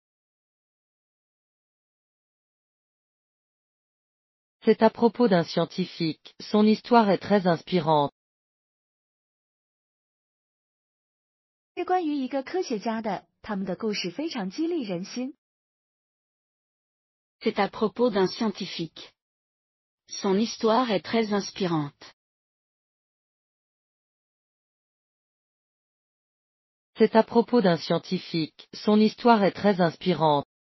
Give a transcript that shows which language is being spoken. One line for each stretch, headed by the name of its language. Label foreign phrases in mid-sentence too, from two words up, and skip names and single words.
French: C'est à propos d'un scientifique, son histoire est très inspirante.
Chinese: 是关于一个科学家的，他们的故事非常激励人心。
French: C'est à propos d'un scientifique. Son histoire est très inspirante. C'est à propos d'un scientifique, son histoire est très inspirante.